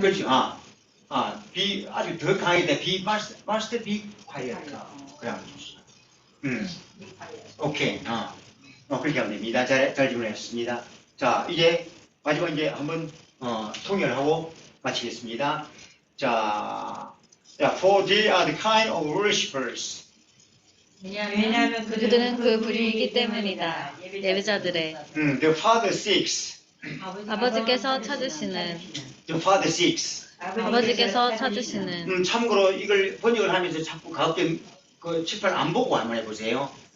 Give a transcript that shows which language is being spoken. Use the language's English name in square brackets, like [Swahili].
[Korean] 그렇죠. be 아주 더 강하게 돼. [English] be must be quiet. [Korean] 그러면 좋습니다. [English] be quiet. [Korean] 오케이. 그렇게 하면 됩니다. 잘 질문했습니다. 자, 이제 마지막 이제 한번 통역을 하고 마치겠습니다. [English] 자, for they are the kind of worshippers. [Korean] 왜냐하면 그들은 그 부류이기 때문이다. 예배자들의 [English] The Father seeks. [Korean] 아버지께서 찾으시는 [English] The Father seeks. [Korean] 아버지께서 찾으시는 참고로 이걸 번역을 하면서 자꾸 가급적 그 칠판 안 보고 한번 해보세요.